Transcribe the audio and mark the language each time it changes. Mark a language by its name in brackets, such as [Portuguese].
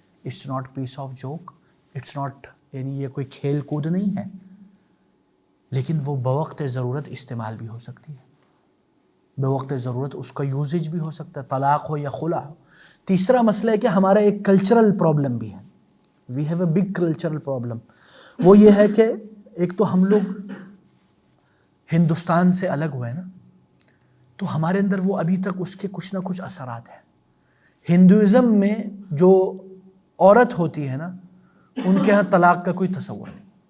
[English] it's not piece of joke, it's not, [Urdu] یعنی یہ کوئی کھیل کود نہیں ہے، لیکن وہ بوقت ضرورت استعمال بھی ہو سکتی ہے، بوقت ضرورت اس کا یوزیج بھی ہو سکتا ہے، طلاق ہو یا خلع ہو. تیسرا مسئلہ ہے کہ ہمارا ایک کلچرل پرابلم بھی ہے. [English] We have a big cultural problem. [Urdu] وہ یہ ہے کہ ایک تو ہم لوگ ہندوستان سے الگ ہوئے نا، تو ہمارے اندر وہ ابھی تک اس کے کچھ نہ کچھ اثرات ہیں. ہندوازم میں جو عورت ہوتی ہے نا، ان کے ہاں طلاق کا کوئی تصور نہیں.